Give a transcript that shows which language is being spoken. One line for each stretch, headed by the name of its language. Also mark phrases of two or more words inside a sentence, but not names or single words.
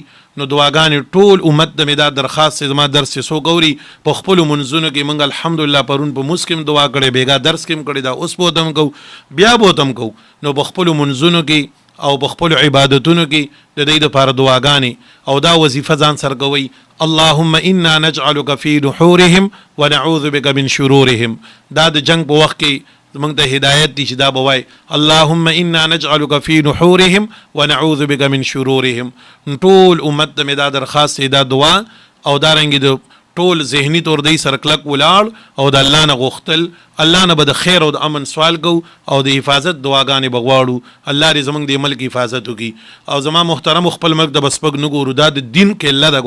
Pashto: نو دعاګانې ټول امت ته مې دا درخواست زما درس چې څوک اوري په خپلو منځونو کې موږ الحمدلله پرون په موس کې هم دعا کړې، بیګا درس کې هم کړې، دا اوس به ورته هم کوو، بیا به ورته هم کوو. نو په خپلو منځونو کې او په خپلو عبادتونو کې د دوی دپاره دعاګانې او دا وظیفه ځان سره کوئ.
Arabic: اللهم انا نجعلک فی نحورهم ونعوذ بک من شرورهم.
Pashto: دا د جنگ په وخت کې موږ ته هدایت دي چې دا به وایي
Arabic: اللهم انا نجعلک فی نحورهم ونعوذ بک من شرورهم.
Pashto: ټول امت ته مې دا درخواست دا دعا او دارنګې د ټول ذهني طور دی سره کلک ولاړ او د الله نه غوښتل، الله نه به د خیر او د امن سوال کوو او د حفاظت دعاګانې به غواړو. الله دې زموږ د ملک حفاظت وکړي. او زما محترم خپل ملک د بسپګ نه ګورو، دا د دین قله ده.